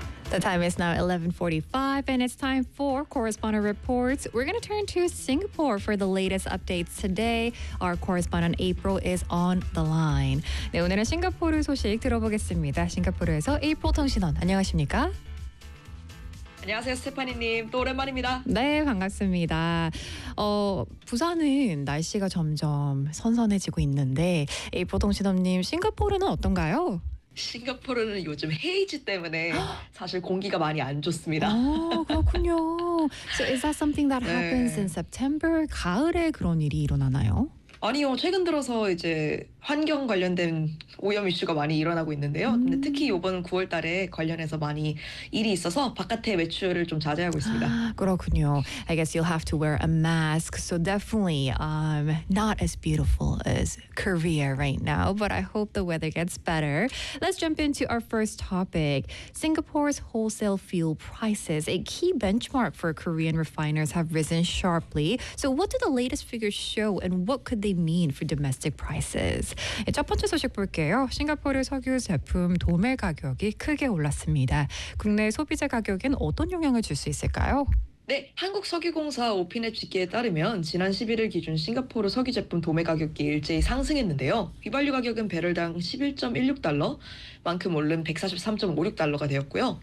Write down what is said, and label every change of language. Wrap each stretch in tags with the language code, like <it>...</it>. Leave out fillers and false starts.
<en>The time is now 11:45 and it's time for Correspondent Reports. We're going to turn to Singapore for the latest updates today. Our correspondent April is on the line.</en> <ko>네, 오늘은 싱가포르 소식 들어보겠습니다. 싱가포르에서 April 통신원, 안녕하십니까? 안녕하세요, 스테파니님. 또 오랜만입니다. 네, 반갑습니다. 부산은 날씨가 점점 선선해지고 있는데 보통신업님, 싱가포르는 어떤가요? 싱가포르는 요즘 헤이즈 때문에 사실 공기가 많이 안 좋습니다. 그렇군요.</ko> <en>So is that something that happens</en> <ko>네.</ko> <en>in September?</en> <ko>가을에 그런 일이 일어나나요? 아니요. 최근 들어서 이제 환경 관련된 오염 이슈가 많이 일어나고 있는데요. 근데 특히 이번 9월 달에 관련해서 많이 일이 있어서 바깥에 외출을 좀 자제하고 있습니다. 그렇군요.</ko> <en>I guess you'll have to wear a mask. So definitely not as beautiful as Korea right now. But I hope the weather gets better. Let's jump into our first topic. Singapore's wholesale fuel prices, a key benchmark for Korean refiners, have risen sharply. So what do the latest figures show and what could they mean for domestic prices?</en> <ko>첫 번째 소식 볼게요. 싱가포르 석유 제품 도매 가격이 크게 올랐습니다. 국내 소비자 가격엔 어떤 영향을 줄 수 있을까요? 네, 한국석유공사 오피넷 집계에 따르면 지난 11일 기준 싱가포르 석유 제품 도매 가격이 일제히 상승했는데요. 휘발유 가격은 배럴당 11.16달러만큼 오른 143.56달러가 되었고요.</ko>